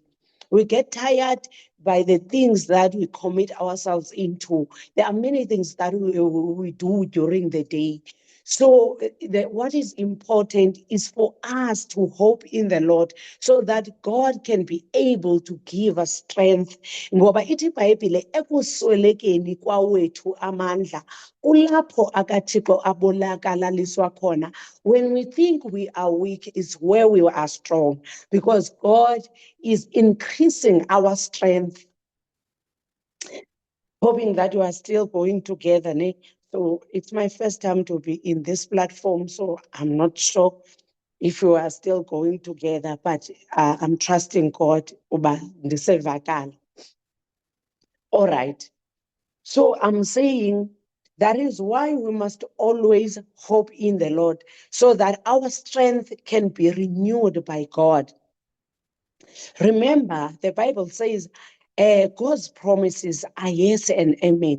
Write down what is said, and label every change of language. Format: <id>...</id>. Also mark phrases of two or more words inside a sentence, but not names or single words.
<en>We get tired by the things that we commit ourselves into. There are many things that we do during the day. So what is important is for us to hope in the Lord, so that God can be able to give us strength.</en> <xh>Ngoba ithi iBhayibhile, ekuswelekeni kwawethu amandla kulapho akaThixo abonakaliswa khona.</xh> <en>When we think we are weak is where we are strong, because God is increasing our strength. Hoping that you are still going together, ne? So it's my first time to be in this platform, so I'm not sure if you are still going together, but I'm trusting God.</en> <xh>Uba ndisevakala.</xh> <en>All right. So I'm saying that is why we must always hope in the Lord, so that our strength can be renewed by God. Remember, the Bible says God's promises are yes and amen.</en>